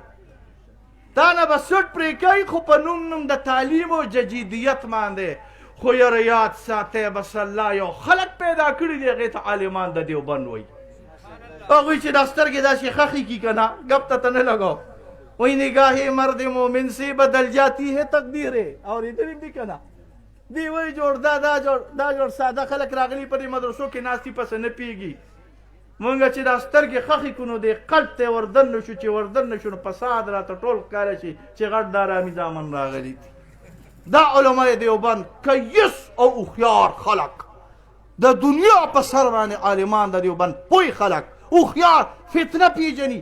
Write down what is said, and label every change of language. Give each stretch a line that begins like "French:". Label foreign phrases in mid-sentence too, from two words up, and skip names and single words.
Pashto: تا نه به سټ پرې کوي خو په نوم د تعلیم او جدیدیت باندې. خو یاره یاد ساتئ، بس الله یو خلک پیدا کړي دي، هغې ته عالمان د دیوبند وایي. هغوی چې دا سترګې داسې خښې کي که نه، ګپ ته نه لګاو.
Urdu: وایي نگاه مرد مومن سے بدل جاتی ہے تقدیریں.
Pashto: اورېدلي دي که نه؟ دی وایي جوړ دا جوړ ساده خلک راغلي په دې مدرسو کې ناستي پسې نه پیږي. مونږ چې دا سترګې خښې کړو نو دې قلب ته وردن نه شو، چې وردن نه شو نو فساد راته ټول ښکاره شي چې غټ دا رامي زامن راغلي دي. دا علماء دیوبند کیس او هوښیار خلک، د دنیا په سر باندې عالمان د دیوبند پوه خلک، هوښیار، فتنه پیژني.